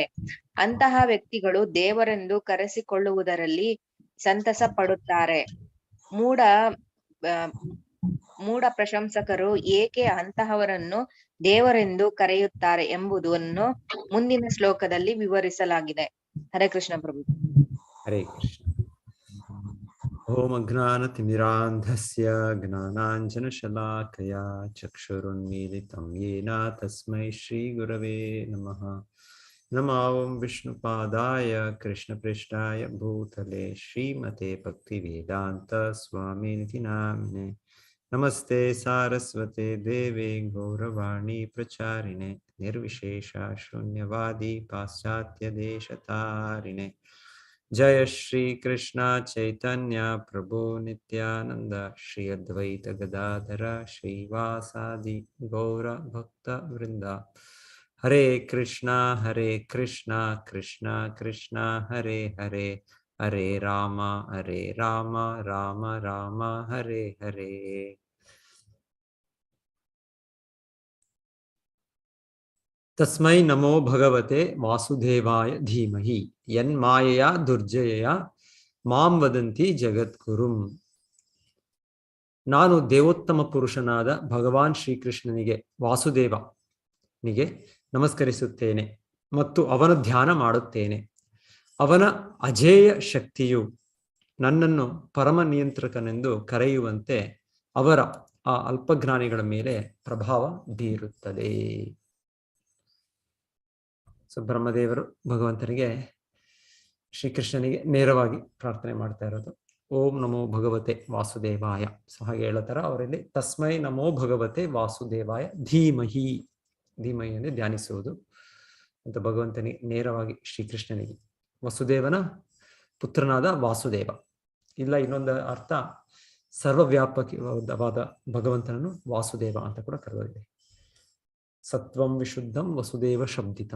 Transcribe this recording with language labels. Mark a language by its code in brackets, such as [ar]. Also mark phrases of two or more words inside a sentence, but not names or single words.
[kn] ಅಂತಹ ವ್ಯಕ್ತಿಗಳು ದೇವರೆಂದು ಕರೆಸಿಕೊಳ್ಳುವುದರಲ್ಲಿ ಸಂತಸ ಪಡುತ್ತಾರೆ. ಮೂಢ ಪ್ರಶಂಸಕರು ಏಕೆ ಅಂತಹವರನ್ನು ದೇವರೆಂದು ಕರೆಯುತ್ತಾರೆ ಎಂಬುದನ್ನು ಮುಂದಿನ ಶ್ಲೋಕದಲ್ಲಿ ವಿವರಿಸಲಾಗಿದೆ. ಹರೇ ಕೃಷ್ಣ ಪ್ರಭು. ಹರೇ ಕೃಷ್ಣ. [sa] ಓಂ ಅಜ್ಞಾನತಿಮಿರಾಂಧಸ್ಯ ಜ್ಞಾನಾಂಜನಶಲಾಕಯಾ ಚಕ್ಷುರುನ್ಮೀಲಿತಂ ಯೇನ ತಸ್ಮೈ ಶ್ರೀಗುರವೇ ನಮಃ. ನಮೋ ವಿಷ್ಣುಪಾದಾಯ ಕೃಷ್ಣಪೃಷ್ಠಾಯ ಭೂತಲೆ ಶ್ರೀಮತೆ ಭಕ್ತಿವೇದಾಂತ ಸ್ವಾಮಿನಿತಿ ನಾಮಿನೆ. ನಮಸ್ತೆ ಸಾರಸ್ವತೆ ದೇವೆ ಗೌರವಾಣಿ ಪ್ರಚಾರಿಣೆ ನಿರ್ವಿಶೇಷ ಶೂನ್ಯವಾದಿ ಪಾಶ್ಚಾತ್ಯ ದೇಶತಾರಿಣೆ. ಜಯ ಶ್ರೀ ಕೃಷ್ಣ ಚೈತನ್ಯ ಪ್ರಭು ನಿತ್ಯಾನಂದ ಶ್ರೀ ಅದ್ವೈತ ಗದಾಧರ ಶ್ರೀವಾಸಾದಿ ಗೌರ ಭಕ್ತ ವೃಂದ. ಹರೇ ಕೃಷ್ಣ ಕೃಷ್ಣ ಕೃಷ್ಣ ಹರೇ ಹರೇ, ಹರೇ ರಾಮ ರಾಮ ರಾಮ ಹರೇ ಹರೇ. ತಸ್ಮೈ ನಮೋ ಭಗವತೆ ವಾಸುದೇವಾಯ ಧೀಮಹಿ ಯನ್ಮಾಯೆಯ ದುರ್ಜಯಯ ಮಾಂ ವದಂತಿ ಜಗದ್ಗುರುಂ. [kn] ನಾನು ದೇವೋತ್ತಮ ಪುರುಷನಾದ ಭಗವಾನ್ ಶ್ರೀಕೃಷ್ಣನಿಗೆ ವಾಸುದೇವನಿಗೆ ನಮಸ್ಕರಿಸುತ್ತೇನೆ ಮತ್ತು ಅವನ ಧ್ಯಾನ ಮಾಡುತ್ತೇನೆ. ಅವನ ಅಜೇಯ ಶಕ್ತಿಯು ನನ್ನನ್ನು ಪರಮ ನಿಯಂತ್ರಕನೆಂದು ಕರೆಯುವಂತೆ ಅವರ ಆ ಅಲ್ಪಜ್ಞಾನಿಗಳ ಮೇಲೆ ಪ್ರಭಾವ ಬೀರುತ್ತದೆ. ಸೊ ಬ್ರಹ್ಮದೇವರು ಭಗವಂತನಿಗೆ ಶ್ರೀಕೃಷ್ಣನಿಗೆ ನೇರವಾಗಿ ಪ್ರಾರ್ಥನೆ ಮಾಡ್ತಾ ಇರೋದು [sa] ಓಂ ನಮೋ ಭಗವತೆ ವಾಸುದೇವಾಯ. [kn] ಸೊ ಹಾಗೆ ಹೇಳತಾರ ಅವರಲ್ಲಿ [sa] ತಸ್ಮೈ ನಮೋ ಭಗವತೆ ವಾಸುದೇವಾಯ ಧೀಮಹಿ. [kn] ಧೀಮಹಿ ಅಂದರೆ ಧ್ಯಾನಿಸುವುದು ಅಂತ ಭಗವಂತನಿಗೆ ನೇರವಾಗಿ ಶ್ರೀಕೃಷ್ಣನಿಗೆ. ವಸುದೇವನ ಪುತ್ರನಾದ ವಾಸುದೇವ. ಇಲ್ಲ ಇನ್ನೊಂದು ಅರ್ಥ ಸರ್ವವ್ಯಾಪಕವಾದ ಭಗವಂತನನ್ನು ವಾಸುದೇವ ಅಂತ ಕೂಡ ಕರೆದಿದೆ. [sa] ಸತ್ವಂ ವಿಶುದ್ಧಂ ವಸುದೇವ ಶಬ್ದಿತಂ.